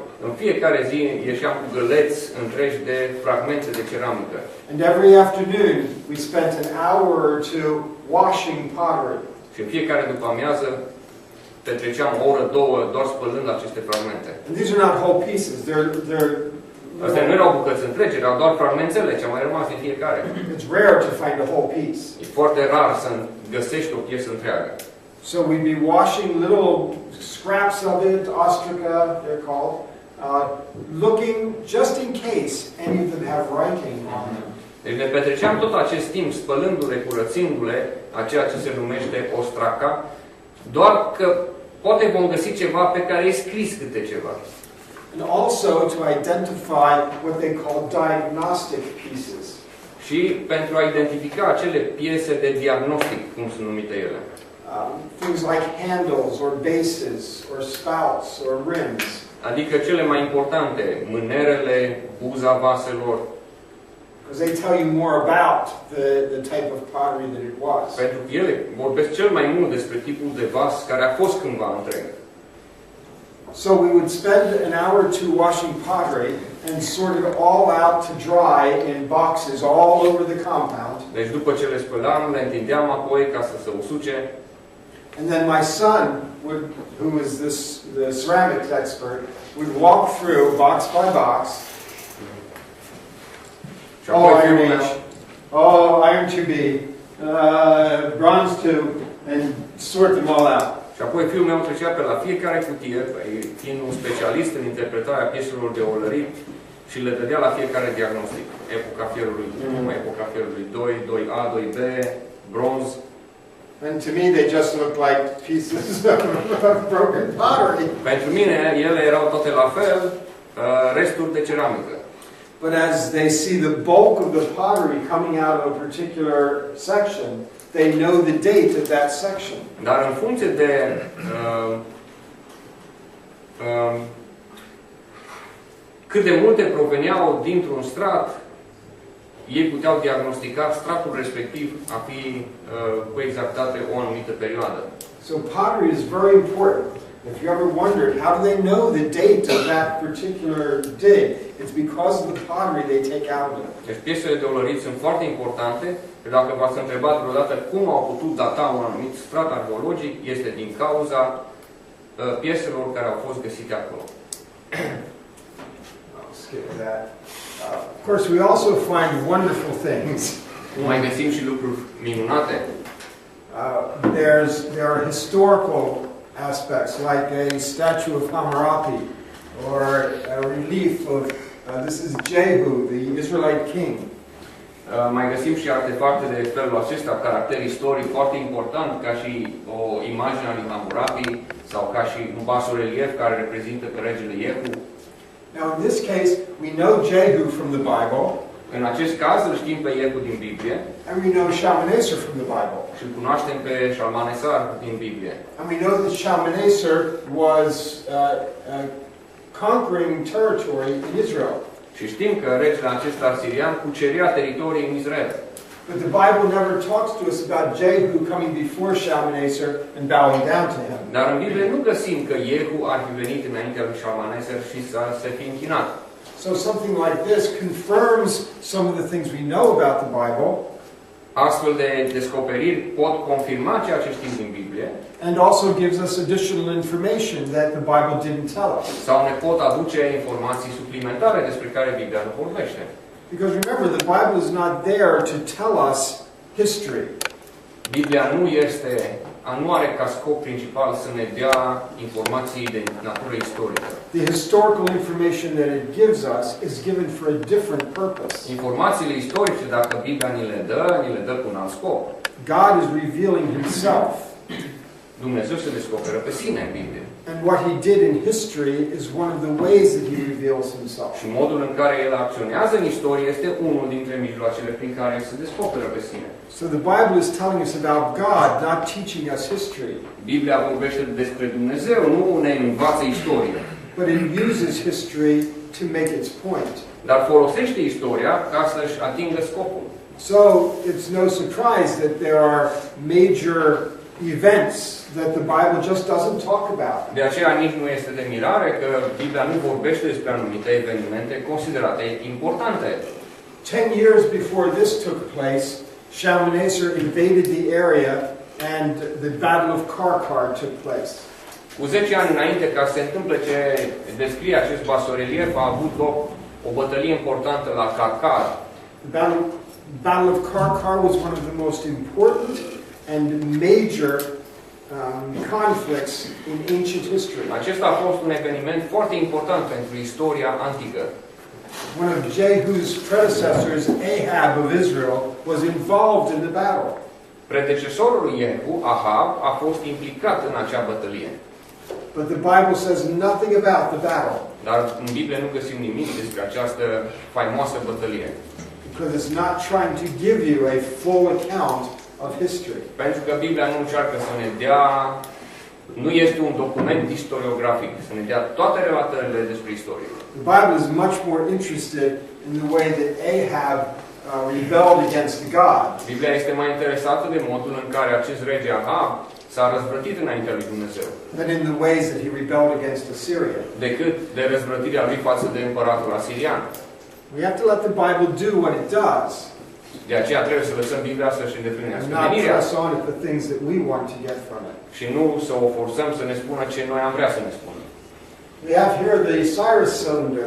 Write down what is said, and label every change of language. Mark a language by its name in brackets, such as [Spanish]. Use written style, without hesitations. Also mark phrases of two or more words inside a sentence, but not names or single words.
[Romanian] În fiecare zi ieșeam cu găleți întregi de fragmente de ceramică. [English] And every afternoon, we spent an hour or two washing pottery. [Romanian] Și în fiecare după amiază petreceam o oră, două, doar spălând aceste fragmente. [English] And these are not whole pieces. [Romanian] Astea nu erau bucăți întregi, erau doar fragmentele ce au mai rămas din fiecare. [English] It's rare to find a whole piece. [Romanian] E foarte rar să găsești o piesă întreagă. [English] So we'd be washing little scraps of it, ostraca, they're called, looking just in case any of them have writing on them. [Romanian] Deci ne petreceam tot acest timp spălându-le, curățindu-le, a ceea ce se numește ostraca, doar că poate vom găsi ceva pe care e scris câte ceva. [English] And also to identify what they call diagnostic pieces. [Romanian] Și pentru a identifica acele piese de diagnostic, cum sunt numite ele. [English] Things like handles or bases or spouts or rims. [Romanian] Adică cele mai importante, mânerele, buza vaselor. [English] Because they tell you more about the type of pottery that it was. [Romanian] Pentru că ele vorbesc cel mai mult despre tipul de vas care a fost cândva întreg. [English] So we would spend an hour or two washing pottery and sort it all out to dry in boxes all over the compound. [Romanian] Deci după ce le spălam, le întindeam apoi ca să se usuce. [English] And then my son, who is the ceramics expert, would walk through box by box. Iron Age, Iron 2B, Bronze 2, and sort them all out. [Romanian] Și apoi fiul meu trecea pe la fiecare cutie, fiind un specialist în interpretarea pieselor de olărit, și le dădea la fiecare diagnostic. Epoca fierului 1, epoca fierului 2, 2A, 2B, bronz. [English] And to me they just looked like pieces of broken pottery. [Romanian] Pentru mine, ele erau toate la fel, resturi de ceramică. [English] But as they see the bulk of the pottery coming out of a particular section, they know the date of that section. [Romanian] Dar în funcție de cât de multe proveneau dintr-un strat, ei puteau diagnostica stratul respectiv a fi cu exactitate o anumită perioadă. [English] So pottery is very important. If you ever wondered, how do they know the date of that particular dig? It's because of the pottery they take out of it. [Romanian] Deci piesele de olărit sunt foarte importante, că dacă v-ați întrebat vreodată cum au putut data un anumit strat arheologic, este din cauza pieselor care au fost găsite acolo. [English] I'll skip that. Of course, we also find wonderful things. [Romanian] Mai găsim și lucruri minunate. [English] There are historical aspects, like a statue of Hammurabi, or a relief of, this is Jehu, the Israelite king. [Romanian] Mai găsim și artefacte de felul acesta, caracter istoric foarte important, ca și o imagine a lui Hammurabi, sau ca și un basorelief care reprezintă pe regele Jehu. [English] Now in this case, we know Jehu from the Bible. [Romanian] În acest caz îl știm pe Jehu din Biblie. [English] And we know Shalmaneser from the Bible. [Romanian] Și îl cunoaștem pe Shalmaneser din Biblie. [English] And we know that Shalmaneser was conquering territory in Israel. [Romanian] Și știm că regele acesta asirian cucerea teritorii în Israel. [English] But the Bible never talks to us about Jehu coming before Shalmaneser and bowing down to him. [Romanian] Dar în Biblie nu găsim că Jehu ar fi venit înaintea lui Shalmaneser și să se fi închinat. [English] So something like this confirms some of the things we know about the Bible. [Romanian] Astfel de descoperiri pot confirma ceea ce știm din Biblie. [English] And also gives us additional information that the Bible didn't tell us. [Romanian] Sau ne pot aduce informații suplimentare despre care Biblia nu vorbește. [English] Because remember, the Bible is not there to tell us history. [Romanian] Biblia nu are ca scop principal să ne dea informații de natură istorică. [English] The historical information that it gives us is given for a different purpose. [Romanian] Informațiile istorice, dacă Biblia ni le dă cu un alt scop. [English] God is revealing himself. [Romanian] Dumnezeu se descoperă pe sine în Biblie. [English] And what he did in history is one of the ways that he reveals himself. [Romanian] Și modul în care el acționează în istorie este unul dintre mijloacele prin care se descoperă pe sine. [English] So the Bible is telling us about God, not teaching us history. [Romanian] Biblia vorbește despre Dumnezeu, nu ne învață istorie. [English] But it uses history to make its point. [Romanian] Dar folosește istoria ca să-și atingă scopul. [English] So it's no surprise that there are major events that the Bible just doesn't talk about. [Romanian] De aceea nici nu este de mirare că Biblia nu vorbește despre anumite evenimente considerate importante. [English] 10 years before this took place, Shalmaneser invaded the area and the Battle of Karkar took place. [Romanian] Cu 10 ani înainte ca să se întâmple ce descrie acest basorelief, a avut loc o bătălie importantă la Karkar. [English] The Battle of Karkar was one of the most important and major conflicts in ancient history. [Romanian] Acesta a fost un eveniment foarte important pentru istoria antică. [English] One of Jehu's predecessors, Ahab of Israel, was involved in the battle. [Romanian] Predecesorul lui Jehu, Ahab, a fost implicat în acea bătălie. [English] But the Bible says nothing about the battle. [Romanian] Dar în Biblie nu găsim nimic despre această faimoasă bătălie. [English] Because it's not trying to give you a full account of history. [Romanian] Pentru că Biblia nu încearcă să ne dea, nu este un document istoriografic, să ne dea toate relatările despre istorie. [English] The Bible is much more interested in the way that Ahab rebelled against God. [Romanian] Biblia este mai interesată de modul în care acest rege Ahab s-a răzvrătit înaintea lui Dumnezeu, [English] than in the ways that he rebelled against Assyria. [Romanian] decât de răzvrătirea lui față de împăratul asirian. [English] We have to let the Bible do what it does, [Romanian] De aceea trebuie să lăsăm Biblia să-și îndeplinească [English] and not [Romanian] menirea [English] press on at the things that we want to get from it. [Romanian] și nu să o forțăm să ne spună ce noi am vrea să ne spună. [English] We have here the Cyrus cylinder.